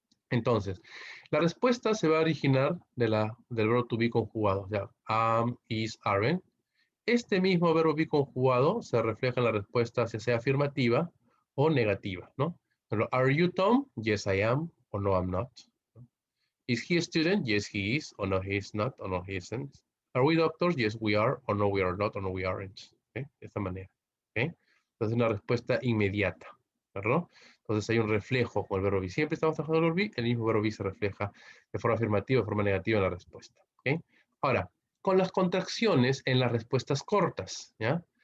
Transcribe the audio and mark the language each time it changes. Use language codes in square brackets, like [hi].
[es] Entonces, la respuesta se va a originar del verbo to be conjugado, ya, am, is, aren't. Este mismo verbo be conjugado se refleja en la respuesta, ya sea afirmativa o negativa, ¿no? [en] Pero, are you Tom? Yes, I am, o no, I'm not. Is he a student? Yes, he is, or no, he is not, or no, he isn't. Are we doctors? Yes, we are, or no, we are not, or no, we aren't. ¿Okay? De esta manera. ¿Okay? [es] Entonces, una respuesta inmediata, ¿verdad? Entonces, hay un reflejo con el verbo be. Siempre estamos trabajando el verbo be, el mismo verbo be se refleja de forma afirmativa, de forma negativa en la respuesta. ¿Okay? Ahora, con las contracciones en las respuestas cortas, ¿ya?